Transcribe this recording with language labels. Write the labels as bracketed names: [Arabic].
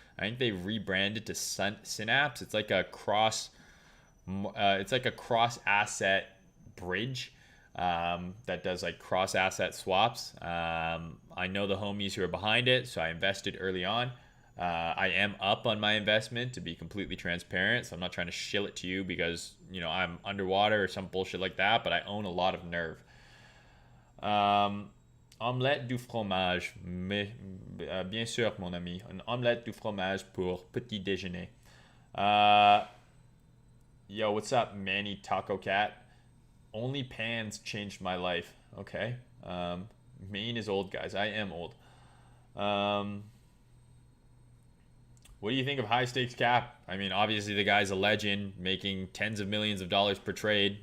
[English] I think they rebranded to Synapse. It's like a cross asset bridge that does like cross asset swaps. I know the homies who are behind it, so I invested early on. I am up on my investment, to be completely transparent, so I'm not trying to shill it to you because, you know, I'm underwater or some bullshit like that, but I own a lot of Nerve. [French] Omelette du fromage, mais bien sûr, mon ami, une omelette du fromage pour petit déjeuner. [English] Yo, what's up, Manny Taco Cat? Only pans changed my life. Okay. Mayne is old, guys. I am old. What do you think of high stakes cap? I mean, obviously the guy's a legend, making tens of millions of dollars per trade.